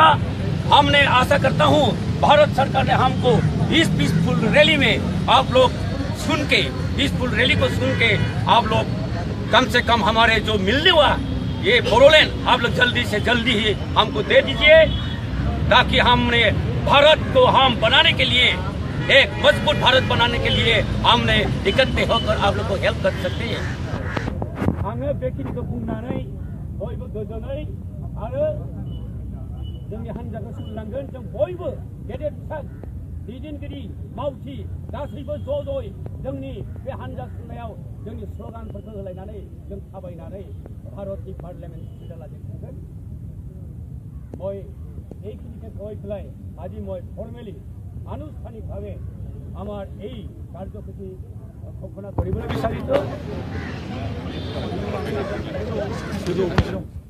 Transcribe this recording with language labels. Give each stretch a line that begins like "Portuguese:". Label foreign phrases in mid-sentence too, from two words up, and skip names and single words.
Hindi: हमने आशा करता हूँ भारत सरकार ने हमको इस
English: peaceful rally
Hindi: में आप लोग सुन के,
English: peaceful rally
Hindi: को सुन के आप लोग कम से कम हमारे जो मिलने हुआ ये बोडोलैंड आप लोग जल्दी से जल्दी ही हमको दे दीजिए, ताकि हमने भारत को हम बनाने के लिए, एक मजबूत भारत बनाने के लिए हमने इकट्ठे होकर आप लोग को हेल्प कर सकते हैं।
Bodo: आङो बेखिनिखौ बुंनानै बयबो गोजोनै आरो जोंनि हान्जाखौ सोलिलांगोन। जों बयबो गेदेर फिसा दैदेनगिरि मावथि गासैबो ज'-ज'यै जोंनि बे हान्जा खुंनायाव जोंनि स्ल'गानफोरखौ होलायनानै जों थाबायनानै भारतनि पार्लियामेन्ट हस्पिटालाजों थांगोन।
Assamese: মই এইখিনিকে কৈ পেলাই আজি মই ফৰ্মেলি আনুষ্ঠানিকভাৱে আমাৰ এই কাৰ্যসূচী ঘোষণা কৰিবলৈ বিচাৰিছোঁ।